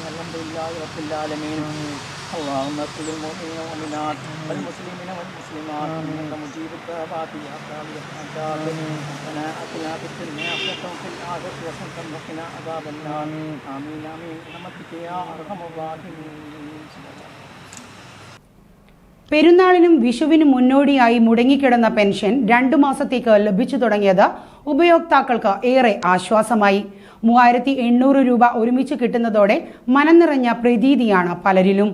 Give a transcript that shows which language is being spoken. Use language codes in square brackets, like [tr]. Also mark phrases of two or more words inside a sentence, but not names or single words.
[ar] الحمد لله رب العالمين. اللهم اغفر للمؤمنين والمؤمنات والمسلمين والمسلمات إنك مجيب الدعوات يا قاضي الحاجات. ربنا آتنا في الدنيا حسنة وفي الآخرة حسنة وقنا عذاب النار. آمين آمين برحمتك يا أرحم الراحمين. [ml] പെരുന്നാളിനും വിഷുവിനും മുന്നോടിയായി മുടങ്ങിക്കിടന്ന പെൻഷൻ 2 മാസത്തേക്ക് ലഭിച്ചു തുടങ്ങിയത് ഉപയോക്താക്കൾക്ക് ഏറെ ആശ്വാസമായി. 3800 രൂപ ഒരുമിച്ച് കിട്ടുന്നതോടെ മനം നിറഞ്ഞ പ്രതീതിയാണ് പലരിലും.